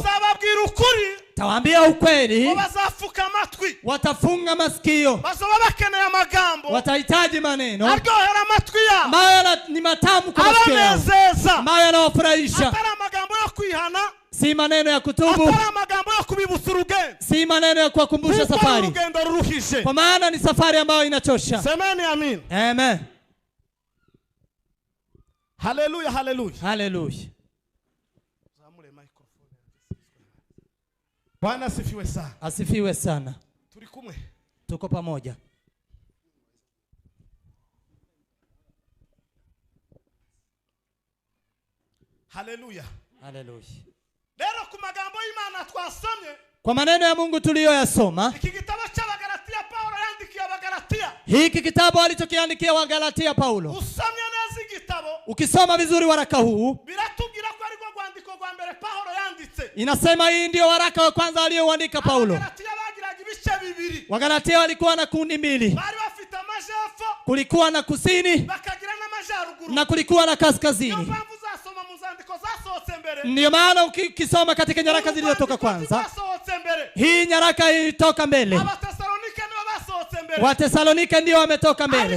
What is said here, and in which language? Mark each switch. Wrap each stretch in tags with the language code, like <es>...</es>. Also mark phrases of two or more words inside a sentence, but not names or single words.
<sw>Tawaambia ukweli, watafunga masikio, watahitaji maneno ambayo ni matamu kwa masikio yao, ambayo yanawafurahisha, si maneno ya kutubu, si maneno ya kuwakumbusha safari, kwa maana ni safari ambayo inachosha. Semeni amin. Amen. Haleluya, haleluya. Haleluya. Bwana asifiwe sana. Asifiwe sana.</sw> <rn>Turi kumwe.</rn> <sw>Tuko pamoja. Haleluya. Haleluya.</sw> <rn>Lero ku magambo y'Imana twasomye.</rn> <sw>Kwa maneno ya Mungu tuliyoyasoma.</sw> <rn>Iki kitabu cy'Abagalatia Paulo yandikiye Abagalatia.</rn> <sw>Hiki kitabu alichokiandikia Wagalatia Paulo.</sw> <rn>Usomye neza igitabo.</rn> <sw>Ukisoma vizuri waraka huu.</sw> <rn>Biratubwira ko ari rwo rwandiko rwa mbere Paulo yanditse.</rn> <sw>Inasema hii ndio waraka wa kwanza alioandika Paulo.</sw> <rn>Abagalatia bagiraga ibice bibiri.</rn> <sw>Wagalatia walikuwa na kundi mbili.</sw> <rn>Bari bafite amajepfo.</rn> <sw>Kulikuwa na kusini.</sw> <rn>Bakagira na majaruguru.</rn> <sw>Na kulikuwa na kaskazini. Ndio maana ukisoma katika nyaraka zilizotoka kwanza, hii nyaraka ilitoka mbele. Wathesalonike ndio wametoka mbele.</sw>